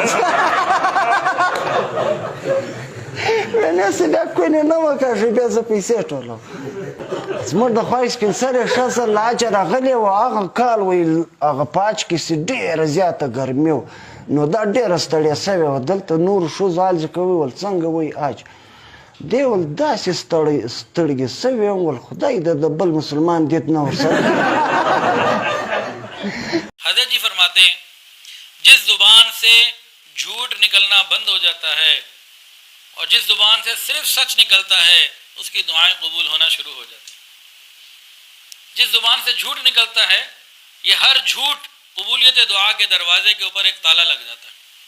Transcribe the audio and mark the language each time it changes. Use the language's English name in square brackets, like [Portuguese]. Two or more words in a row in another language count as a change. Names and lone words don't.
[Pashto] نسې بیا کونې نه وکاږي بیا زه پیسې ټولوم زموږ د خوای سپین سرې ښځه له حجه راغلې وه هغه کال وایي هغه په حج کې چې ډېره زیاته ګرمي وه نو دا ډېره ستړې سوې وه دلته نورو ښځو حج کوي ول څنګه وایي حج دی ول داسې ستړګې سوې وم ول خدای د بل مسلمان دید نه ورسره [Urdu] حضرت جی فرماتے ہیں جس زبان سے جھوٹ نکلنا بند ہو جاتا ہے اور جس زبان سے صرف سچ نکلتا ہے اس کی دعائیں قبول ہونا شروع ہو جاتی ہیں. جس زبان سے جھوٹ نکلتا ہے یہ ہر جھوٹ قبولیت دعا کے دروازے کے اوپر ایک تالا لگ جاتا ہے.